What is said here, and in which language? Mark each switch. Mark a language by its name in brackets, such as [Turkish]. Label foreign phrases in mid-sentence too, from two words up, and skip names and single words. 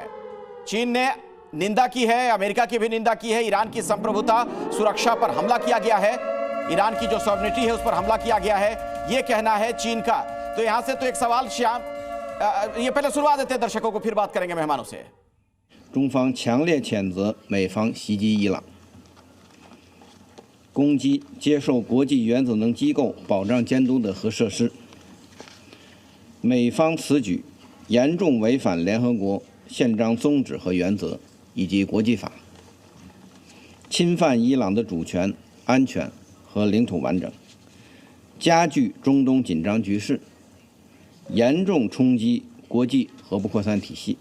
[Hindi] चीन ने निंदा की है, अमेरिका की भी निंदा की है। ईरान की संप्रभुता सुरक्षा पर हमला किया गया है, ईरान की जो सॉवरेनिटी है उस पर हमला किया गया है, यह कहना है चीन का। तो यहां से तो एक सवाल श्याम, ये पहले सुनवा देते हैं दर्शकों को, फिर बात करेंगे मेहमानों से। [Chinese] 中方强烈谴责美方袭击伊朗，攻击接受国际原子能机构保障监督的核设施。美方此举严重违反联合国宪章宗旨和原则以及国际法，侵犯伊朗的主权、安全和领土完整，加剧中东紧张局势，严重冲击国际核不扩散体系。